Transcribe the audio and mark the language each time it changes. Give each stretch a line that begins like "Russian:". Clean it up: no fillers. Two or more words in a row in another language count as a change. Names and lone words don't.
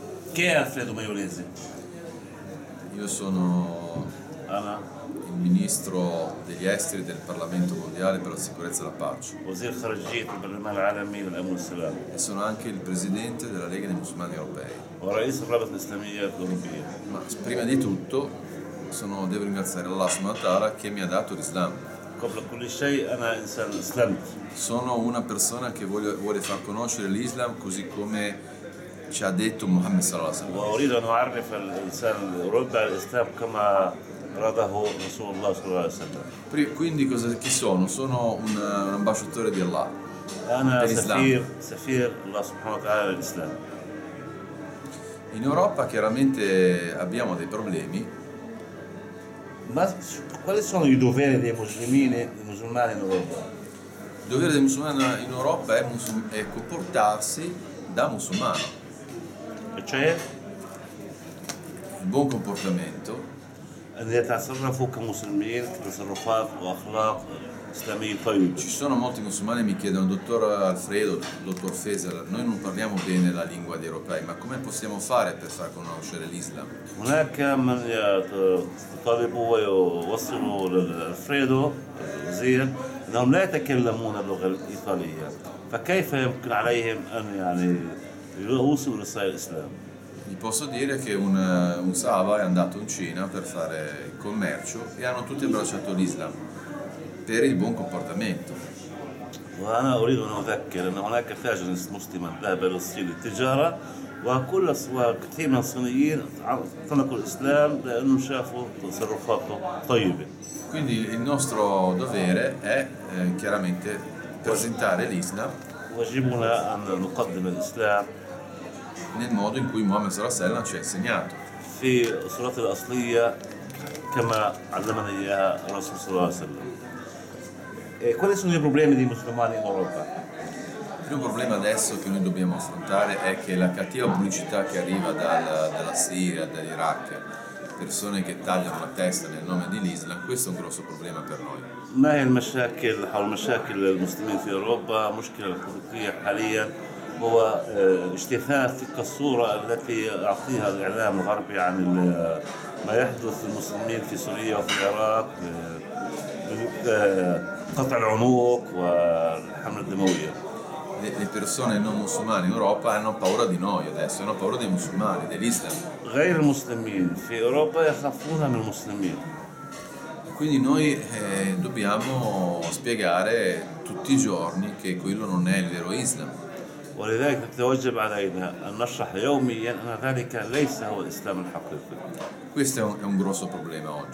Italian: Chi è Alfredo Maioresi? Io sono
Arabic: أنا
Italian: il ministro degli esteri del Parlamento mondiale per la sicurezza e la pace
Arabic: وزير خارجية البرلمان العالمي للأمن والسلام
Italian: e sono anche il presidente della Lega dei Musulmani Europei.
Arabic: ورئيس الرابطة الإسلامية الأوروبية.
Italian: Ma prima di tutto devo ringraziare Allah
Arabic: سبحانه وتعالى
Italian: che mi ha dato l'Islam.
Arabic: قبل كل شيء أنا إنسان أسلمت.
Italian: Sono una persona che vuole far conoscere l'Islam così come ci ha detto Muhammad
Arabic: صلى الله عليه وسلم. وأريد أن أعرف الإنسان الأوروبي على الإسلام كما أراده رسول الله صلى الله عليه وسلم.
Italian: Quindi chi sono? Sono un ambasciatore di Allah.
Arabic: أنا
Italian: dell'Islam.
Arabic: سفير الله سبحانه وتعالى للإسلام.
Italian: In Europa chiaramente abbiamo dei problemi. Quali sono i doveri dei musulmani in Europa? Il dovere del musulmano in Europa è comportarsi da musulmano. E cioè Il buon comportamento
Arabic: أن يتصرفوا كمسلمين تصرفات وأخلاق إسلامية طيبة.
Italian: Ci sono molti musulmani che mi chiedono, dottor Alfredo, dottor Feser, noi non parliamo bene la lingua degli europei, ma come possiamo fare per far conoscere l'Islam?
Arabic: هناك من يطالبوا ويوصلوا لألفريدو الوزير أنهم لا يتكلمون اللغة الإيطالية، فكيف يمكن عليهم أن يوصلوا رسائل الإسلام؟
Italian: Vi posso dire che un Sahaba è andato in Cina per fare il commercio e hanno tutti abbracciato l'Islam per il buon comportamento.
Arabic: وأنا أريد أن أذكر أن هناك تاجر مسلما ذهب إلى الصين للتجارة وكثير من الصينيين اعتنقوا الإسلام لأنهم شافوا تصرفاته طيبة.
Italian: Quindi il nostro dovere è chiaramente presentare l'Islam
Arabic: واجبنا أن نقدم الإسلام
Italian: nel modo in cui Muhammad
Arabic: صلى الله عليه وسلم
Italian: ci ha insegnato.
Arabic: في صورته الأصلية كما علمنا إياها الرسول صلى الله عليه وسلم.
Italian: Quali sono i problemi dei musulmani in Europa? Il primo problema adesso che noi dobbiamo affrontare è che la cattiva pubblicità che arriva dalla Siria, dall'Iraq, persone che tagliano la testa nel nome dell'Islam, questo è un grosso problema per noi.
Arabic: ما هي المشاكل حول مشاكل المسلمين في أوروبا؟ مشكلة الحقيقية حاليا هو اجتثاث تلك الصورة التي يعطيها الإعلام الغربي عن ما يحدث للمسلمين في سوريا وفي العراق، قطع العنق والحملة الدموية.
Italian: Le persone non musulmane in Europa hanno paura di noi adesso, hanno paura dei musulmani, dell'Islam.
Arabic: غير المسلمين في أوروبا يخافون من المسلمين.
Italian: Quindi noi dobbiamo spiegare tutti i giorni che quello non è il vero Islam.
Arabic: ولذلك يتوجب علينا أن نشرح يوميا أن ذلك ليس هو الإسلام الحقيقي.
Italian: Questo è un grosso problema oggi.